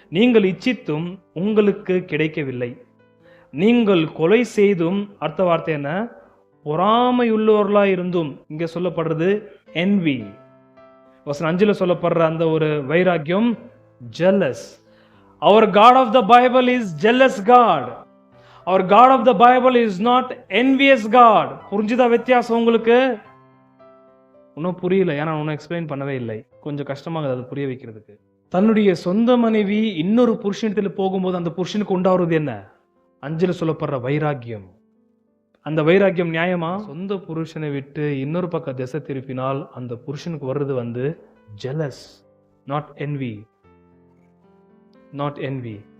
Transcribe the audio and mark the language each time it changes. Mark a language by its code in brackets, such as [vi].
[ta] நீங்கள் இச்சித்தும் உங்களுக்கு கிடைக்கவில்லை, நீங்கள் கொலை செய்தும், அடுத்த வார்த்தை என்ன? பொறாமையுள்ளவர்களா இருந்தும். இங்க சொல்லப்படுறது envy. வசனம் 5 சொல்லப்படுற அந்த ஒரு வைராக்கியம் jealous. [en] Our God of the Bible is jealous God. Our God of the Bible is not envious God. [ta] புரிஞ்சுதா வித்தியாசம் உங்களுக்கு? இன்னும் புரியல, ஏன்னா ஒன்னும் எக்ஸ்பிளைன் பண்ணவே இல்லை. கொஞ்சம் கஷ்டமாக அதை புரிய வைக்கிறதுக்கு. தன்னுடைய சொந்த மனைவி இன்னொரு புருஷனத்தில் போகும்போது அந்த புருஷனுக்கு உண்டாவது என்ன? 5 சொல்லப்படுற வைராக்கியம். அந்த வைராக்கியம் நியாயமா? சொந்த புருஷனை விட்டு இன்னொரு பக்கம் திசை திருப்பினால் அந்த புருஷனுக்கு வர்றது jealous, not envy. Not envy.